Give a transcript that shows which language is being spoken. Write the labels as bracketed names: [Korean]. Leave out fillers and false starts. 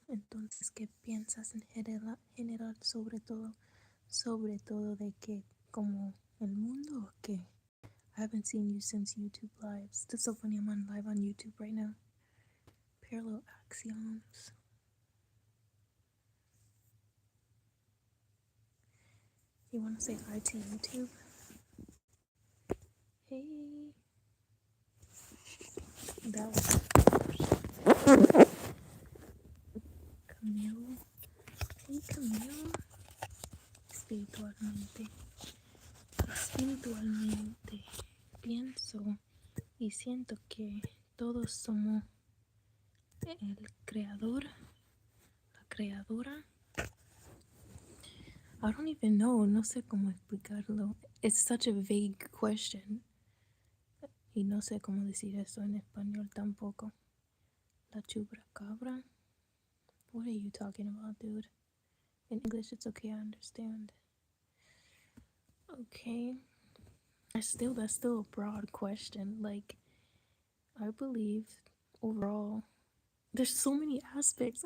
[Spanish] Entonces, ¿qué piensas en general sobre todo? Sobre todo de que como el mundo o qué? [English] I haven't seen you since YouTube lives. That's so funny, I'm on live on YouTube right now. Parallel axioms. You want to say hi to YouTube? Hey. That was Camille. Hey Camille. [Spanish] Espiritualmente. Espiritualmente. Pienso y siento que todos somos el creador, la creadora. [English] I don't even know, [Spanish] no sé cómo explicarlo. [English] It's such a vague question. [Spanish] Y no sé cómo decir eso en español tampoco. La chupacabra? [English] What are you talking about, dude? In English, it's okay, I understand. Okay. That's still a broad question. Like, I believe overall, there's so many aspects.